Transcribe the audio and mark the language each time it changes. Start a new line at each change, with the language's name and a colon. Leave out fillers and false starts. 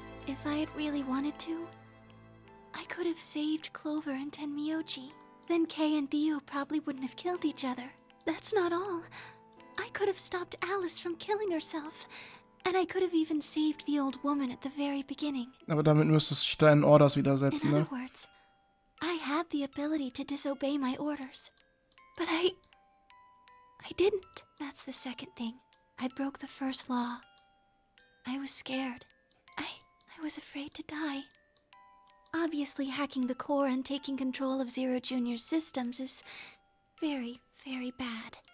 English: If I had really wanted to, I could have saved Clover and Tenmyoji. Then Kei and Dio probably wouldn't have killed each other. That's not all. I could have stopped Alice from killing herself. And I could have even saved the old woman at the very beginning.
German: Aber damit müsstest du dich deinen Orders widersetzen,
English: In
German: ne?
English: other words, I had the ability to disobey my orders. But I didn't. That's the second thing. I broke the first law. I was scared. I was afraid to die. Obviously, hacking the core and taking control of Zero Jr.'s systems is very, very bad.